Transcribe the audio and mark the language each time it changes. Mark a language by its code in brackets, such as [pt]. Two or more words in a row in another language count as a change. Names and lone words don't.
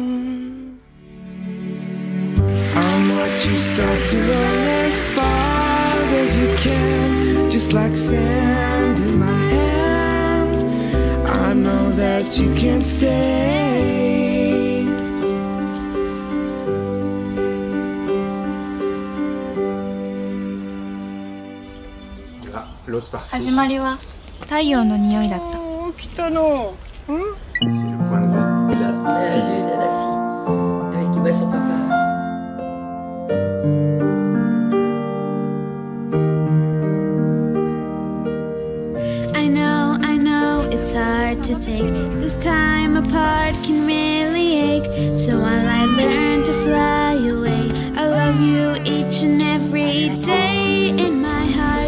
[en] I'll watch you start to run as far as you can. Just like sand in my hand. but you can't stay. [fr] Voilà, l'autre partie. [ja] 始まりは太陽の匂いだった。 [fr] C'est le point de vue de la fille. De la fille, avec qui voit son papa. [en] I know, it's hard to take. This time apart can really ache. So while I learn to fly away, I love you each and every day in my heart.